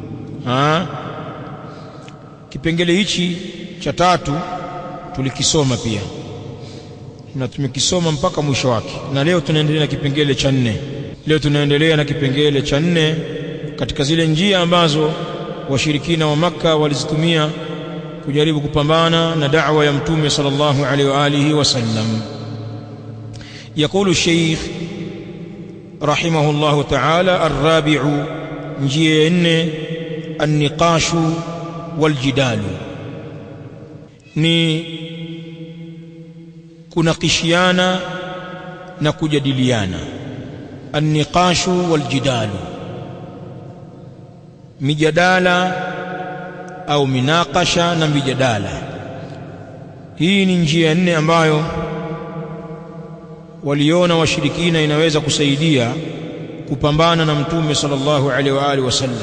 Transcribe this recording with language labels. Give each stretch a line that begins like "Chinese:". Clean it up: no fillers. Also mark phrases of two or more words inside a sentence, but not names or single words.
Swahili: Kipengele hichi cha tatu tulikisoma pia na tumekisoma mpaka mwisho wake, na leo tunaendelea na kipengele cha 4. Leo tunaendelea na kipengele cha 4 katika zile njia ambazo washirikina wa Makka walizitumia kujaribu kupambana na da'wa ya Mtume
Arabic: صلى الله عليه وعلى آله وسلم. Yakulu الشيخ رحمه الله تعالى الرابع،
Swahili: njia ya 4،
Arabic: النقاش والجدال،
Swahili: ni kunakishiana na kujadiliana.
Arabic: النقاش والجدال،
Swahili: mijadala au minakasha na mijadala. Hii ni njia ya 4 ambayo waliona washirikina inaweza kusaidia kupambana na Mtume
Arabic: صلى الله عليه وعلى آله وسلم.